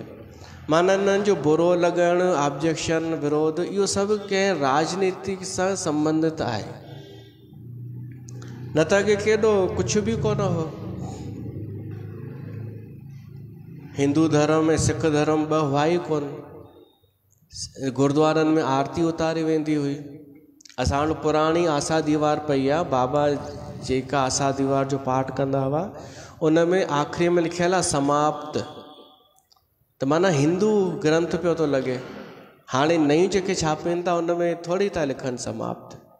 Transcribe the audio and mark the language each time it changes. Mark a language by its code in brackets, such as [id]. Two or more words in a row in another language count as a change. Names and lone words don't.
[sd] माना इन्हनि जो बुरो लॻणु, ऑब्जेक्शन, विरोध, इहो सभु कंहिं राजनीति सां संबंधित आहे, न त कि केॾो कुझु बि कोन हो। हिंदू धर्म ऐं सिख धर्म ॿ हुआ ई कोन। गुरुद्वारनि में आरती उतारी वेंदी हुई। असां वटि पुराणी आसा दीवार पई आहे, बाबा जेका आसा दीवार जो पाठ कंदा हुआ उन में आख़िरी में लिखियल आहे समाप्त। त माना हिंदू ग्रंथ पियो थो लॻे। हाणे नयूं जेके छापनि था उन में थोरी था लिखनि समाप्त।